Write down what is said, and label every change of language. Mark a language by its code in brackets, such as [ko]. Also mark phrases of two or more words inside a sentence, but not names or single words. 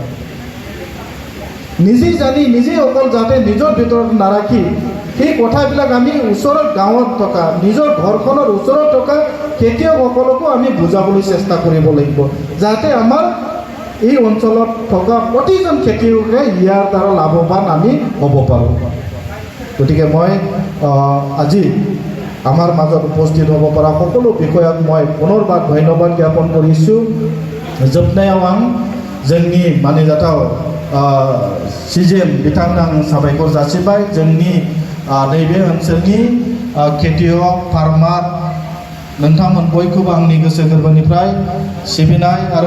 [as] নিজেই জানি নিজেই অকল যাতে নিজৰ ভিতৰত নাৰাখি সেই কথাবিলাক আমি ওচৰত গাঁৱত থকা নিজৰ ঘৰখনৰ ওচৰত থকা খেতিয়কসকলকো আমি বুজাবলৈ চেষ্টা কৰিব লাগিব, যাতে আমাৰ এই অঞ্চলত থকা প্ৰতিজন খেতিয়কে ইয়াৰ দ্বাৰা লাভৱান আমি হ'ব পাৰোঁ। গতিকে মই আজি আমাৰ মাজত উপস্থিত হ'ব পৰা সকলো বিষয়াক মই পুনৰবাৰ ধন্যবাদ জ্ঞাপন কৰিছোঁ। [brx] जोबनायाव जोंनि मानिजाथाव CGM बिथांनो आं साबायखर जासिबाय। जोंनि नैबे ओनसोलनि खेतियक फार्मार नोंथांमोन बयखौबो आंनि गोसो गोरबोनिफ्राय सिबिनाय आरो